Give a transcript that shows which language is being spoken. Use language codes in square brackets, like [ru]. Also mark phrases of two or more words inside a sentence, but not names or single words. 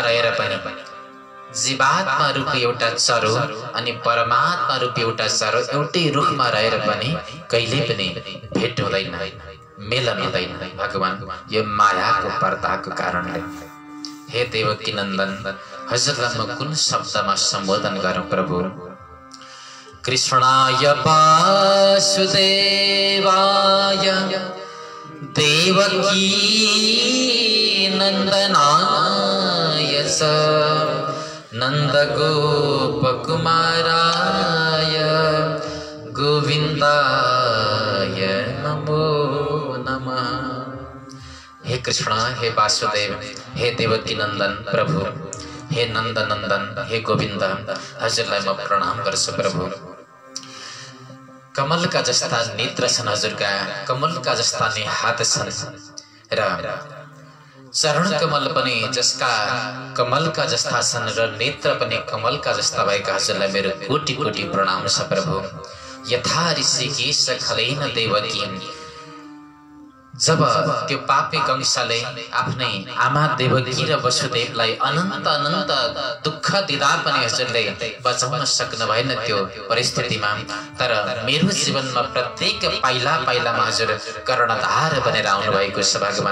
[ne] रहेर पनि जीवात्मा रूपी एउटा चरो अनि परमात्मा रूपी एउटा चरो एउटै रुखमा रहेर पनि कहिल्यै पनि भेट हुँदैन मिलन हुँदैन भगवान यो मायाको पर्दाको कारणले हे देवकी नन्दन हजुरलाई म कुन शब्दमा सम्बोधन गरौं प्रभु कृष्णाय [sa] वासुदेवाय देवकी नंदनाय च नंदगोपकुमाराय गोविंदाय नमो नमः। [ne] हे कृष्ण हे वासुदेव हे देवकी नंदन प्रभु हे नंद नंदन हे गोविंद हजुरलाई म प्रणाम गर्छु प्रभु। कमल का जस्ता नेत्र छन् हजुरका कमल का जस्ता नै हात छन् र चरण कमल पनि जसका कमल का जस्ता छन् र नेत्र पनि कमल का जस्ता भएका हजुरलाई मेरो कोटि कोटि प्रणाम छ प्रभु। [sa] यथा ऋषिकेश खलेन देवकी [ne] जब त्यो पापी कंसले आफ्नै आमा देवकी र वसुदेवलाई अनन्त अनन्त दुःख दिँदा पनि हजुरले बचाउन सक्नु भएन त्यो परिस्थितिमा तर मेरो जीवनमा प्रत्येक पाइला पाइलामा हजुर कर्णधार बनेर आउनु भएको छ भगवान।